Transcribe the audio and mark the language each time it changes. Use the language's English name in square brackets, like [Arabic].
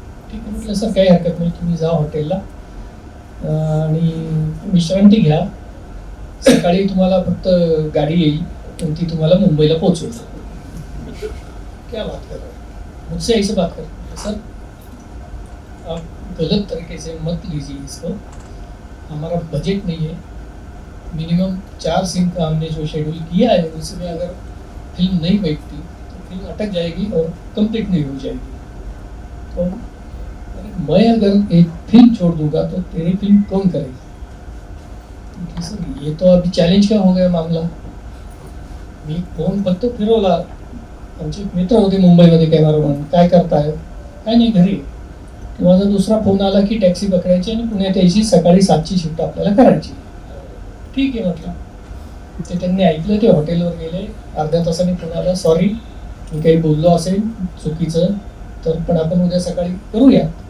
[Marathi] ठीक आहे म्हटलं सर काही हरकत नाही, तुम्ही जा हॉटेलला आणि विश्रांती घ्या. सकाळी तुम्हाला फक्त गाडी येईल आणि ती तुम्हाला मुंबईला पोहोचवेल. [Hindi] क्या बात कर रहे हो, मुझसे ऐसे बात कर सर. आप गलत तरीके से मत लीजिए इसको। हमारा बजट नहीं है, मिनिमम 4 सीन का हमने जो शेड्यूल किया है उसमें अगर फिल्म नहीं बैठती तो फिल्म अटक जाएगी और कंप्लीट नहीं हो जाएगी। तो मैं अगर एक फिल्म छोड़ दूंगा तो तेरी फिल्म कौन करेगी? ये तो अभी चॅलेंज का हो गया मामला। [Marathi] मी फोन फक्त फिरवला, आमचे मित्र होते मुंबईमध्ये कॅमेरामन, काय करताय? काय नाही, घरी. माझा दुसरा फोन आला की टॅक्सी पकडायची आणि पुण्यात यायची, सकाळी 7ची शिफ्ट आपल्याला करायची. ठीक आहे म्हटलं. ते त्यांनी ऐकलं, ते हॉटेलवर गेले. अर्ध्या तासाने फोन आला, सॉरी मी काही बोललो असेल चुकीचं तर, पण आपण उद्या सकाळी करूया.